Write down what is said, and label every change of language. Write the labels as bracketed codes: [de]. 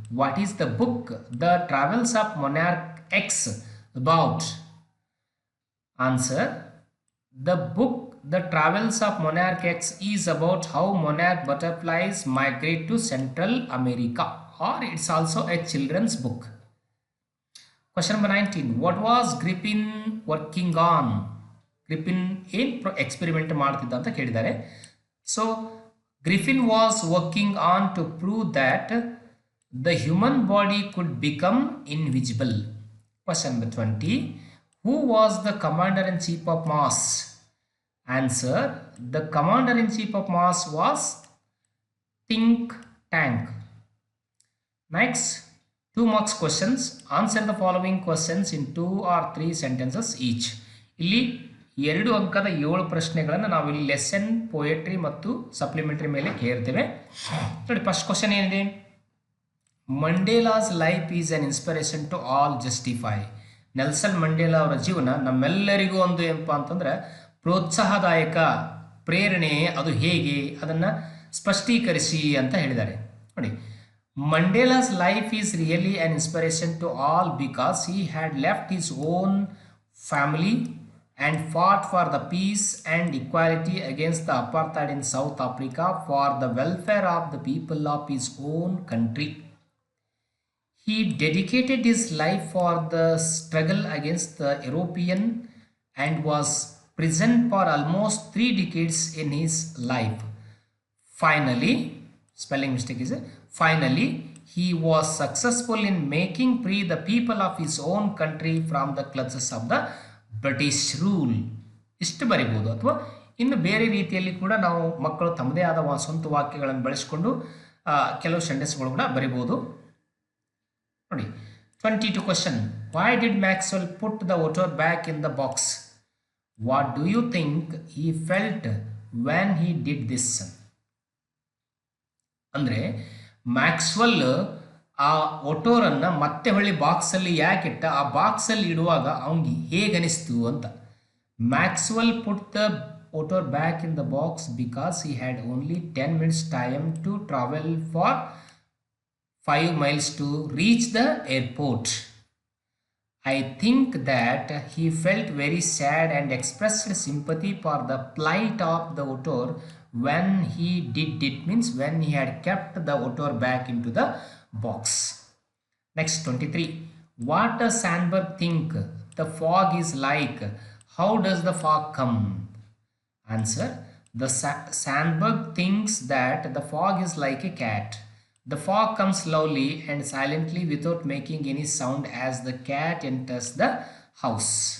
[en] What is the book The Travels of Monarch X about? Answer. The book The Travels of Monarch X is about how monarch butterflies migrate to Central America, or it's also a children's book. Question number 19. What was Griffin working on? [kn] Griffin ಏನು experiment ಮಾಡ್ತಿದ್ದ ಅಂತ ಕೇಳಿದ್ದಾರೆ. [en] So Griffin was working on to prove that the human body could become invisible. Question number 20. Who was the commander-in-chief of Mars? Answer. The commander-in-chief of Mars was Think Tank. Next, 2 marks questions. Answer the following questions in 2 or 3 sentences each. [kn] ಇಲ್ಲಿ 2 ಅಂಕದ 7 ಪ್ರಶ್ನೆಗಳನ್ನು ನಾವು ಇಲ್ಲಿ lesson, poetry ಮತ್ತು supplementary ಮೇಲೆ ಕೇಳ್ತೇವೆ. ನೋಡಿ, first question ಏನಿದೆ, [en] Mandela's life is an inspiration to all justify. [kn] Nelson Mandela ಅವರ ಜೀವನ ನಮ್ಮೆಲ್ಲರಿಗೂ ಒಂದು ಏನಪ್ಪ ಅಂತಂದ್ರೆ ಪ್ರೋತ್ಸಾಹದಾಯಕ, ಪ್ರೇರಣೆ, ಅದು ಹೇಗೆ ಅದನ್ನು ಸ್ಪಷ್ಟೀಕರಿಸಿ ಅಂತ ಹೇಳಿದ್ದಾರೆ. [en] ನೋಡಿ, Mandela's life is really an inspiration to all because he had left his own family and fought for the peace and equality against the apartheid in South Africa for the welfare of the people of his own country. He dedicated his life for the struggle against the European and was present for almost 3 decades in his life. Finally, spelling mistake is finally, he was successful in making free the people of his own country from the clutches of the British rule. [kn] ಇಷ್ಟು ಬರಿಬೋದು. ಅಥವಾ ಇನ್ನು ಬೇರೆ ರೀತಿಯಲ್ಲಿ ಕೂಡ ನಾವು ಮಕ್ಕಳು ತಮ್ಮದೇ ಆದ ಸ್ವಂತ ವಾಕ್ಯಗಳನ್ನು ಬಳಸಿಕೊಂಡು ಕೆಲವು ಸೆಂಟೆನ್ಸ್ಗಳು ಕೂಡ ಬರಿಬೋದು. [en] ನೋಡಿ, 22 question. Why did Maxwell put the water back in the box? What do you think he felt when he did this? [kn] ಅಂದರೆ ಮ್ಯಾಕ್ಸ್ವೆಲ್ ಆ ಒಟೋರನ್ನು ಮತ್ತೆ ಹೊಳ್ಳಿ ಬಾಕ್ಸಲ್ಲಿ ಯಾಕಿಟ್ಟ, ಆ ಬಾಕ್ಸಲ್ಲಿ ಇಡುವಾಗ ಅವನಿಗೆ ಹೇಗನಿಸ್ತು ಅಂತ. [en] Maxwell put the otter back in the box because he had only 10 minutes time to travel for 5 miles to reach the airport. I think that he felt very sad and expressed sympathy for the plight of the otter when he did it, means when he had kept the otter back into the box. Next, 23. What does Sandberg think the fog is like? How does the fog come? Answer. The Sandberg thinks that the fog is like a cat. The fog comes slowly and silently without making any sound as the cat enters the house.